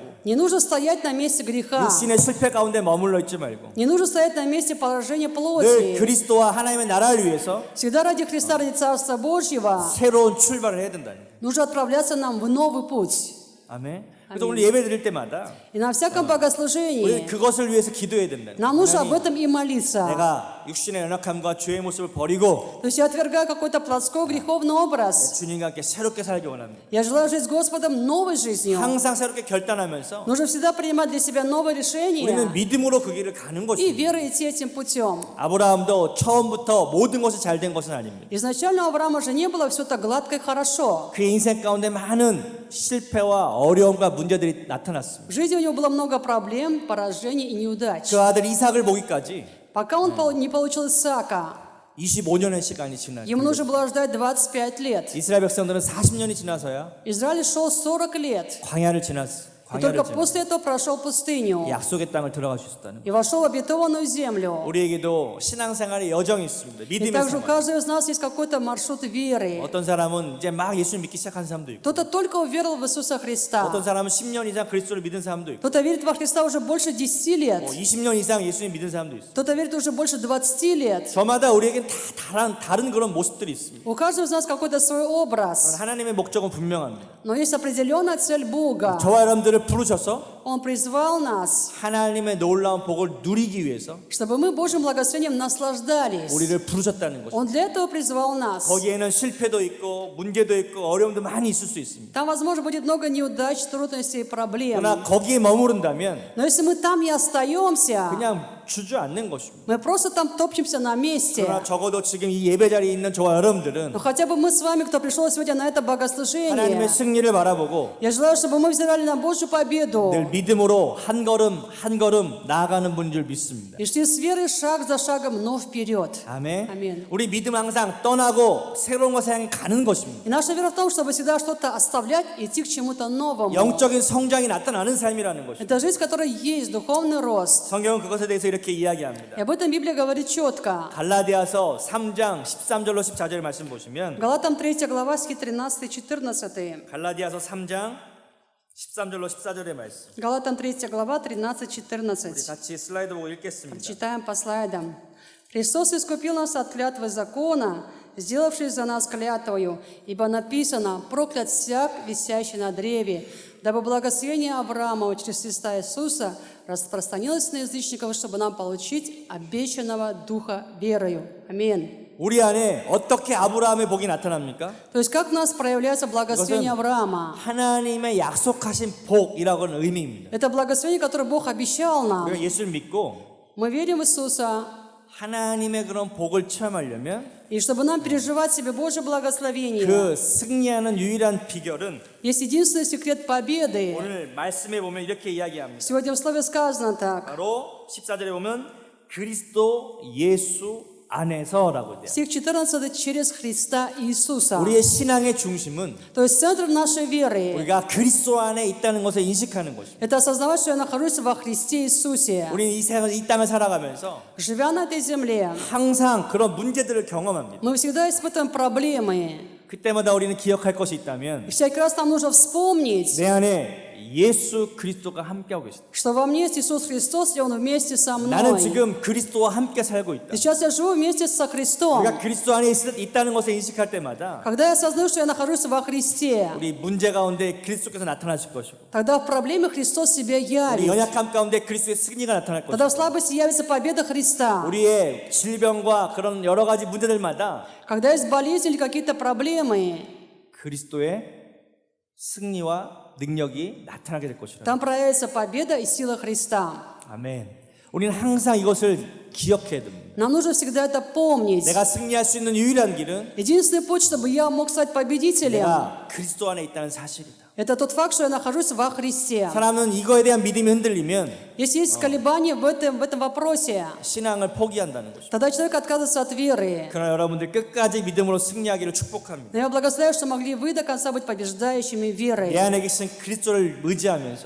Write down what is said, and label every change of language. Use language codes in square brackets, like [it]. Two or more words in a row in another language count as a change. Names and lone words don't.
[ru] Не нужно стоять на месте греха. [ko] 육신의 실패 가운데 머물러 있지 말고 [ru] Не нужно стоять на месте поражения [ko] 늘 [ru] плоти. [ko] 그리스도와 하나님의 나라를 위해서 [ru] Всегда ради Христа, ради Царства Божьего [ko] 새로운 출발을 해야 된다는 거예요. [ru] нужно отправляться нам в новый путь. [ko] 아멘. 그래서 오늘 예배 드릴 때마다 [ru] И на всяком [ko] 우리 [ru] богослужении [ko] 그것을 위해서 기도해야 된다. [ru] нам нужно об этом и молиться. [ko] 내가 육신의 연약함과 죄의 모습을 버리고 [ru] То есть я отвергаю какой-то плотской греховный образ. [ko] 주님과 함께 새롭게 살기 원합니다. [ru] Я желаю жить с Господом новой жизнью. [ko] 항상 새롭게 결단하면서 [ru] Нужно всегда принимать для себя новые решения [ko] 우리는 믿음으로 그 길을 가는 [ru] и [ko] 것입니다. [ru] верой идти этим путем. [ko] 아브라함도 처음부터 모든 것이 잘 된 것은 아닙니다. [ru] Изначально у Авраама же не было все так гладко и хорошо. [ko] 그의 인생 가운데 많은 실패와 어려움과 문제들이 나타났습니다. [ru] В жизни у него было много проблем, поражений и неудач. [ko] 그 아들 이삭을 보기까지 [ru] Пока он не получил Исаака, [ko] 25년의 시간이 지났고 [ru] ему нужно было ждать 25 лет. [ko] 이스라엘 백성들은 40년이 지나서야 [ru] Израиль шел 40 лет. [ko] 광야를 지났어. [ru] И только после этого прошел пустыню [ko] 약속의 땅을 들어갈 수 있었다는. [ru] и вошел в обетованную землю. [ko] 우리에게도 신앙생활의 여정이 있습니다. [ru] И [ko] 믿음의 [ru] также у [ko] 생활. [ru] каждого из нас есть какой-то маршрут веры. [ko] 어떤 사람은 이제 막 예수 믿기 시작한 사람도 있고, [ru] Кто-то только уверовал в Иисуса Христа. [ko] 어떤 사람은 10년 이상 그리스도를 믿은 사람도 있고, [ru] Кто-то верит во Христа уже больше 10 лет. [ko] 20년 이상 예수님 믿은 사람도 있어요. [ru] Кто-то верит уже больше 20 лет. [ko] 저마다 우리에겐 다 다른 그런 모습들이 있습니다. [ru] У каждого из нас какой-то свой образ. [ko] 하나님의 목적은 분명합니다. [ru] Но есть определенная цель Бога. [ko] 저와 여러분들을 부르셔서 [ru] Он призвал нас, [ko] 하나님의 놀라운 복을 누리기 위해서 [ru] чтобы мы Божьим благословением наслаждались. [ko] 우리를 부르셨다는 것입니다. [ru] Он для этого призвал нас. [ko] 거기에는 실패도 있고 문제도 있고 어려움도 많이 있을 수 있습니다. [ru] Там, возможно, будет много неудач, трудностей и проблем. [ko] 그러나 거기에 머무른다면 [ru] Но если мы там и остаемся, [ko] 그냥 주저앉는 것입니다. [ru] мы просто там топчемся на месте. [ko] 그러나 적어도 지금 이 예배 자리에 있는 저와 여러분들은 [ru] Но хотя бы мы с вами, кто пришел сегодня на это [ko] 하나님의 [ru] богослужение, [ko] 승리를 바라보고 [ru] я желаю, чтобы мы взирали на Божью победу [ko] 늘 믿음으로 한 걸음 한 걸음 나아가는 분인 줄 믿습니다. [ru] и шли с верой шаг за шагом, но вперед. [ko] 아멘. 아멘. 우리 믿음 항상 떠나고 새로운 것을 향해 가는 것입니다. [ru] И наша вера в том, чтобы всегда что-то оставлять и идти к чему-то новому. [ko] 영적인 성장이 나타나는 삶이라는 것입니다. [ru] Это жизнь, в которой есть духовный рост. [ko] 성경은 그것에 대해서 이렇게 이야기합니다. [ru] И об этом Библия говорит четко. [ko] 갈라디아서 3장 13절로 14절 말씀 보시면 [ru] Галатам 3 глава, стихи 13-14. [ko] 갈라디아서 3장 13절로 14절의 말씀. [ru] Галатам 3 глава, [ko] 우리 [ru] 13-14. [ko] 같이 슬라이드 보고 읽겠습니다. [ru] Читаем по слайдам. «Христос искупил нас от клятвы закона, сделавшись за нас клятвою, ибо написано: проклят всяк, висящий на древе, дабы благословение Авраамова через Христа Иисуса распространилось на язычников, чтобы нам получить обещанного Духа верою». Аминь. [ko] 우리 안에 어떻게 아브라함의 복이 나타납니까? [ru] То есть как в нас проявляется благословение Авраама? [ko] 하나님의 약속하신 복이라고는 의미입니다. [ru] Это благословение, которое Бог обещал нам. [ko] 우리가 예수를 믿고 [ru] Мы верим в Иисуса, [ko] 하나님의 그런 복을 체험하려면 [ru] и чтобы нам переживать себе Божье благословение, [ko] 그 승리하는 유일한 비결은 [ru] есть единственный секрет победы. [ko] 오늘 말씀에 보면 이렇게 이야기합니다. [ru] Сегодня в слове сказано так. [ko] 바로 14절에 보면 그리스도 예수 안에서라고 돼요. [ru] Стих 14 через Христа Иисуса. [ko] 우리의 신앙의 중심은 [ru] То есть центр нашей веры [ko] 우리가 그리스도 안에 있다는 것을 인식하는 것입니다. [ru] это осознавать, что я нахожусь во Христе Иисусе. [ko] 우리는 이 땅을 살아가면서 [ru] Живя на этой земле, [ko] 항상 그런 문제들을 경험합니다. [ru] мы всегда испытываем проблемы. [ko] 그때마다 우리는 기억할 것이 있다면 [ru] И всякий раз нам нужно вспомнить, [ko] 내 안에 예수 그리스도가 함께하고 계시다. [ru] что во мне есть Иисус Христос, и Он вместе со [ko] 나는 [ru] мной. [ko] 지금 그리스도와 함께 살고 있다. [ru] Сейчас я живу вместе со Христом. [ko] 우리가 그리스도 안에 있다는 것을 인식할 때마다 [ru] Когда я осознаю, что я нахожусь во Христе, [ko] 우리 문제 가운데 그리스도께서 나타나실 것이고 [ru] тогда в проблеме Христос себя [ko] 우리 [ru] явит. [ko] 연약함 가운데 그리스도의 승리가 나타날 것이고 [ru] Тогда в слабости явится победа Христа. [ko] 우리의 질병과 그런 여러 가지 문제들마다 [ru] Когда есть болезнь или какие-то проблемы, [ko] 그리스도의 승리와 능력이 나타나게 될 것이라. [ru] там проявится победа и сила Христа. [ko] 아멘. 우리는 항상 이것을 기억해야 됩니다. [ru] Нам нужно всегда это помнить. [ko] 내가 승리할 수 있는 유일한 길은 [ru] Единственный путь, чтобы я мог стать победителем, [ko] 내가 그리스도 안에 있다는 사실이다. [ru] это тот факт, что я нахожусь во Христе. [ko] 사람은 이거에 대한 믿음이 흔들리면 [ru] Если есть колебания в этом вопросе, [ko] 신앙을 포기한다는 것이죠. [ru] тогда человек отказывается от веры. [ko] 그러나 여러분들 끝까지 믿음으로 승리하기를 축복합니다. [ru] Но я благословляю, что могли вы до конца быть побеждающими верой, [ko] 내 안에 계신 그리스도를 의지하면서